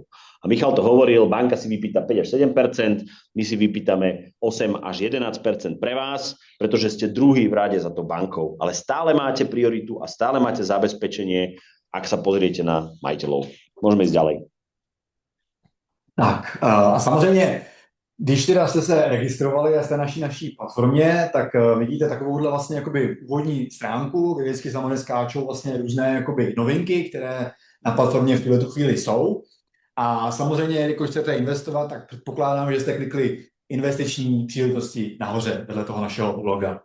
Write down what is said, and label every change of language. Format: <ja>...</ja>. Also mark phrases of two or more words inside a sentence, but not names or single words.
<sk>A Michal to hovoril, banka si vypýta 5 až 7%, my si vypýtame 8 až 11% pre vás, pretože ste druhý v rade za to bankou. Ale stále máte prioritu a stále máte zabezpečenie, ak sa pozriete na majiteľov. Môžeme ísť ďalej.</sk> <cs>Tak a samozřejmě Když teda jste se registrovali a jste naší platformě, tak vidíte takovouhle vlastně jakoby úvodní stránku, kde vždycky samozřejmě skáčou vlastně různé jakoby novinky, které na platformě v tuhle chvíli jsou. A samozřejmě, když chcete investovat, tak předpokládám, že jste klikli investiční příležitosti nahoře vedle toho našeho loga.</cs>